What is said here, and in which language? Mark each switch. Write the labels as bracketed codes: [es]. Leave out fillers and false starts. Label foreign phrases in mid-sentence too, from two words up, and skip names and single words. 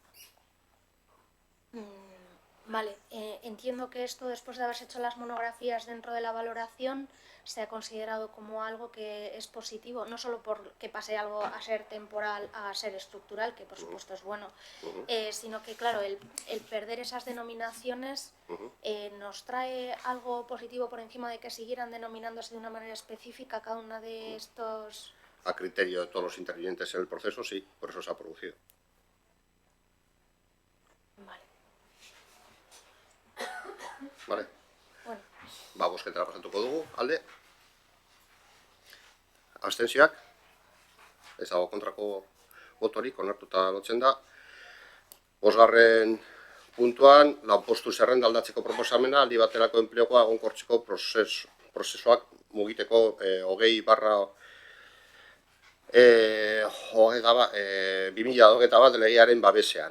[es] Vale, entiendo que esto, después de haberse hecho las monografías dentro de la valoración, se ha considerado como algo que es positivo, no solo porque pase algo a ser temporal a ser estructural, que por supuesto es bueno, sino que, claro, el perder esas denominaciones nos trae algo positivo por encima de que siguieran denominándose de una manera específica cada una de estos... A criterio de todos los intervinientes en el proceso, sí, por eso se ha producido. Vale. Bueno. [eu] Ba, bozketara pasatuko dugu, alde. Abstentzioak. Ez dago kontrako botorik, onartuta lotzen da. 5. puntuan, lanpostu zerrenda aldatzeko proposamena, aldi baterako enplegoa egonkortzeko prozesuak mugiteko 2021 legearen babesean.